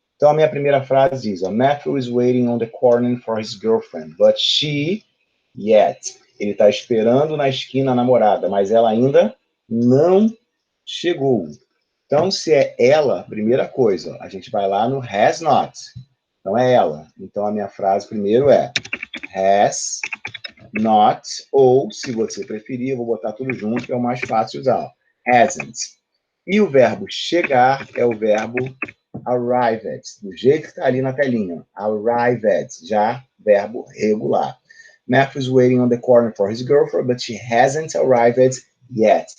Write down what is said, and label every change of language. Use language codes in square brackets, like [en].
[pt] Então, a minha primeira frase diz: [en] Matthew is waiting on the corner for his girlfriend, but she yet. [pt] Ele está esperando na esquina a namorada, mas ela ainda não chegou. Então, se é ela, primeira coisa, a gente vai lá no [en] has not. [pt] Então, é ela. Então, a minha frase primeiro é has not, ou, se você preferir, eu vou botar tudo junto, que é o mais fácil de usar. Hasn't. E o verbo chegar é o verbo arrived, do jeito que está ali na telinha. Arrived, já verbo regular. [en] Matthew is waiting on the corner for his girlfriend, but she hasn't arrived yet.